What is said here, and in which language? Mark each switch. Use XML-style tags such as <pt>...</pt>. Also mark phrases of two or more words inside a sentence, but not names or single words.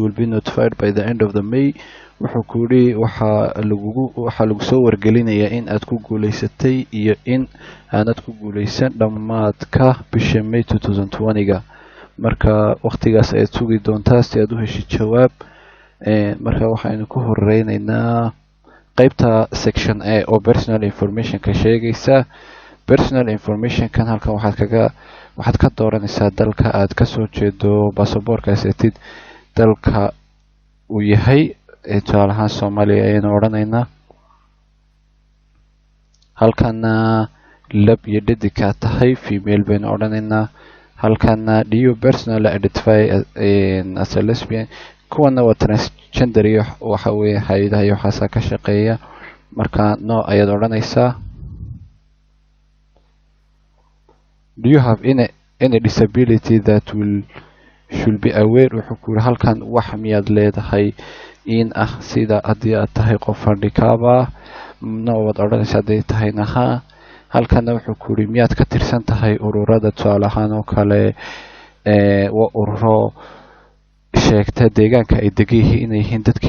<en>will be notified by the end of the May</en> <so>wuxuu ku yidhi waxaa lagu soo wargelinayaa in aad ku guulaysatay iyo in aanad ku guulaysan dhammaadka bisha May 2020ga marka waqtigaas ayaad sugi doontaa si aad u heshid jawaab marka waxaynu ku horeynaynaa qaybta</so> <en>section A</en> <so>oo</so> <en>personal information</en> <so>ka sheegaysa</so> <en>personal information</en> <so>kan halkan waxaad ka dooranaysaa dalka aad ka soo jeedo baasaboorka asetid dalka uu yahay tusaale ahaan Soomaaliya ayaynu odhanaynaa halkana lab iyo dhadig ka tahay female baynu odhanaynaa halkana</so> <en>do you personally identify as a lesbian</en> <so>kuwana waa transgender iyo waxa weeye hay'adaha iyo waxaasa ka shaqeeya marka no ayaad odhanaysaa</so> <en>do you have any disability that should be aware</en> <so>wuxuu ku yiri halkan wax miyaad leedahay in sida haddii aad tahay qof handicaba no waad odhanaysaa hadday tahayna ha halkana wuxuu ku yiri miyaad ka tirsan tahay ururada tusaale ahaan oo kale waa ururo sheegta deegaanka ay degan yihiin inay yihiin dadkii</so>